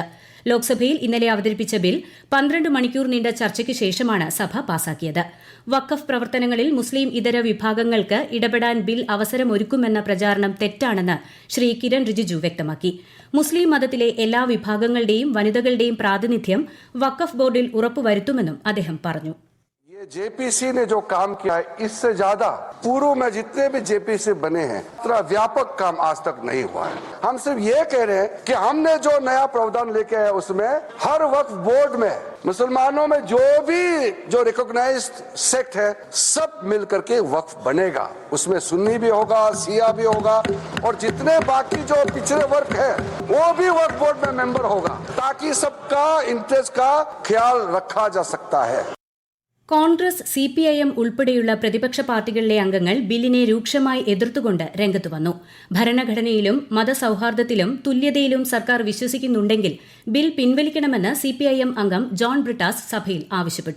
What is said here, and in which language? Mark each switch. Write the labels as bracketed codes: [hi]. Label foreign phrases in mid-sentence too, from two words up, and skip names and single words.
[ml] ലോക്സഭയിൽ ഇന്നലെ അവതരിപ്പിച്ച ബിൽ 12 മണിക്കൂർ നീണ്ട ചർച്ചയ്ക്ക് ശേഷമാണ് സഭ പാസാക്കിയത്. വഖഫ് പ്രവർത്തനങ്ങളിൽ മുസ്ലിം ഇതര വിഭാഗങ്ങൾക്ക് ഇടപെടാൻ ബിൽ അവസരമൊരുക്കുമെന്ന പ്രചാരണം തെറ്റാണെന്ന് ശ്രീ കിരൺ റിജിജു വ്യക്തമാക്കി. മുസ്ലിം മതത്തിലെ എല്ലാ വിഭാഗങ്ങളുടെയും വനിതകളുടെയും പ്രാതിനിധ്യം വഖഫ് ബോർഡിൽ ഉറപ്പുവരുത്തുമെന്നും അദ്ദേഹം പറഞ്ഞു. [hi] JPC ने जो काम किया है, इससे ज्यादा पूर्व में जितने भी JPC बने हैं इतना व्यापक काम आज तक नहीं हुआ है. हम सिर्फ ये कह रहे हैं कि हमने जो नया प्रावधान लेके आए उसमें हर वक्फ बोर्ड में मुसलमानों में जो [en] recognized sect [hi] है सब मिल करके वक्फ बनेगा. उसमें सुन्नी भी होगा, शिया भी होगा और जितने बाकी जो पिछड़े वर्ग है वो भी वक्फ बोर्ड में मेंबर होगा ताकि सबका इंटरेस्ट का ख्याल रखा जा सकता है. [ml] കോൺഗ്രസ്, CPIM ഉൾപ്പെടെയുള്ള പ്രതിപക്ഷ പാർട്ടികളിലെ അംഗങ്ങൾ ബില്ലിനെ രൂക്ഷമായി എതിർത്തുകൊണ്ട് രംഗത്തുവന്നു. ഭരണഘടനയിലും മതസൌഹാർദ്ദത്തിലും തുല്യതയിലും സർക്കാർ വിശ്വസിക്കുന്നുണ്ടെങ്കിൽ ബിൽ പിൻവലിക്കണമെന്ന് CPIM അംഗം ജോൺ ബ്രിട്ടാസ് സഭയിൽ ആവശ്യപ്പെട്ടു.